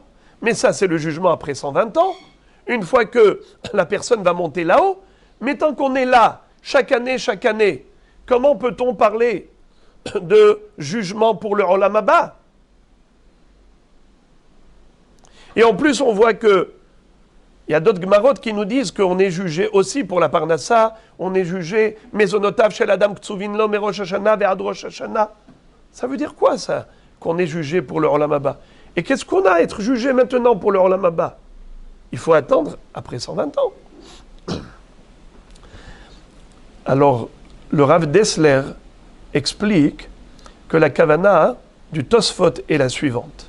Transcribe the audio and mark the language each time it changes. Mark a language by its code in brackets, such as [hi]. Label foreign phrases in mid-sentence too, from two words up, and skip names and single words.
[fr] Mais ça, c'est le jugement après 120 ans. Une fois que la personne va monter là-haut, mais tant qu'on est là, chaque année, comment peut-on parler de jugement pour le [he] עולם הבא? [fr] Et en plus, on voit que il y a d'autres Gemarot qui nous disent qu'on est jugé aussi pour la Parnassa, on est jugé [he] מזונותיו של אדם קצובין לו מראש השנה ועד ראש השנה. [fr] Ça veut dire quoi ça? Qu'on est jugé pour le [he] עולם הבא. [fr] Et qu'est-ce qu'on a à être jugé maintenant pour le [he] עולם הבא? [fr] Il faut attendre après 120 ans. Alors, le Rav Dessler explique que la kavana du Tosfot est la suivante.